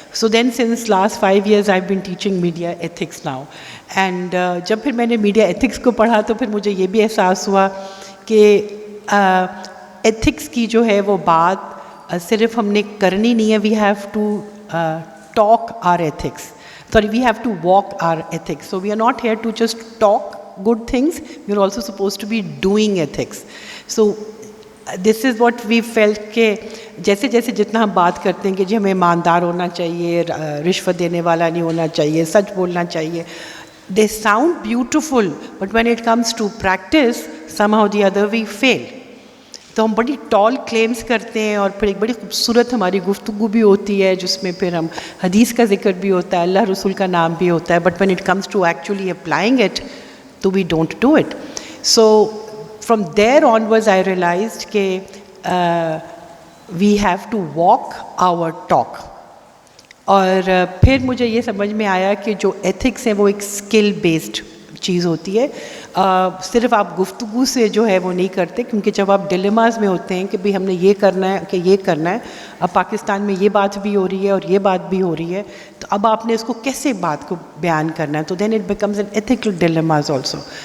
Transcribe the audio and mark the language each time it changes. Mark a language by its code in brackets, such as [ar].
[en] So then since last 5 years I been teaching media ethics now. [ur] And جب پھر میں نے میڈیا ایتھکس کو پڑھا تو پھر مجھے یہ بھی احساس ہوا کہ ایتھکس کی جو ہے وہ بات صرف ہم نے کرنی نہیں ہے. [en] We have to talk our ethics. Sorry, we have to walk our ethics. So we are not here to just talk good things. We are also supposed to be doing ethics. So this is what we felt [ur] کہ جیسے جیسے جتنا ہم بات کرتے ہیں کہ جی ہمیں ایماندار ہونا چاہیے، رشوت دینے والا نہیں ہونا چاہیے، سچ بولنا چاہیے. [en] They sound beautiful, but when it comes to practice, somehow the other we fail. [ur] تو ہم بڑی ٹال کلیمز کرتے ہیں اور پھر ایک بڑی خوبصورت ہماری گفتگو بھی ہوتی ہے جس میں پھر ہم حدیث کا ذکر بھی ہوتا ہے، اللہ رسول کا نام بھی ہوتا ہے. [en] But when it comes to actually applying it, تو we don't do it. So from there onwards I realized کہ we have to walk our talk. [ur] اور پھر مجھے یہ سمجھ میں آیا کہ جو ایتھکس ہیں وہ ایک اسکل بیسڈ چیز ہوتی ہے. صرف آپ گفتگو سے جو ہے وہ نہیں کرتے، کیونکہ جب آپ ڈیلیماز میں ہوتے ہیں کہ بھئی ہم نے یہ کرنا ہے کہ یہ کرنا ہے، اب پاکستان میں یہ بات بھی ہو رہی ہے اور یہ بات بھی ہو رہی ہے، تو اب آپ نے اس کو کیسے بات کو بیان کرنا ہے، تو [en] Then it becomes an ethical dilemmas also.